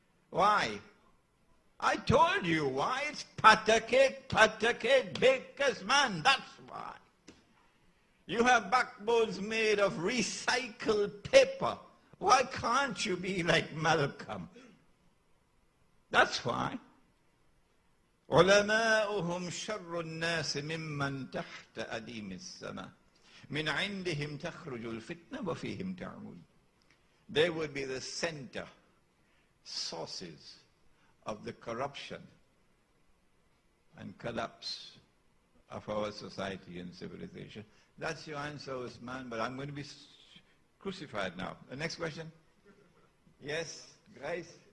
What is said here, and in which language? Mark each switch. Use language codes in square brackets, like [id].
[en] Why? I told you why. It's patake, baker's man. That's why. You have backbones made of recycled paper. Why can't you be like Malcolm? That's why. [ar] علماؤهم شر الناس ممن تحت أديم السماء من عندهم تخرج الفتنة وفيهم تعمون. [en] They would be the center, sources of the corruption and collapse of our society and civilization. That's your answer, Usman, but I'm going to be crucified now. The next question? Yes, guys?